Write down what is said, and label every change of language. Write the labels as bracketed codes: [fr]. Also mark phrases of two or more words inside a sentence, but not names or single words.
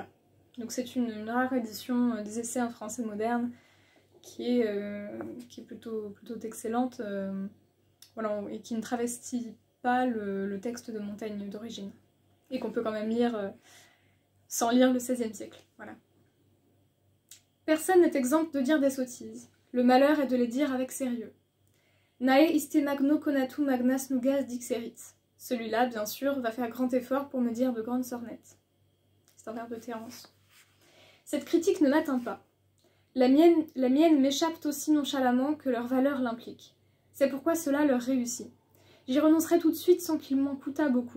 [fr] Donc c'est une rare édition des essais en français moderne qui est plutôt excellente, voilà, et qui ne travestit pas le texte de Montaigne d'origine, et qu'on peut quand même lire sans lire le XVIe siècle. Voilà. Personne n'est exempt de dire des sottises. Le malheur est de les dire avec sérieux. [la] Nae iste magno conatum magnas nugas dixerit. [fr] Celui-là, bien sûr, va faire grand effort pour me dire de grandes sornettes. C'est un vers de Terence. Cette critique ne m'atteint pas. La mienne m'échappe aussi nonchalamment que leur valeur l'implique. C'est pourquoi cela leur réussit. J'y renoncerai tout de suite sans qu'il m'en coûtât beaucoup.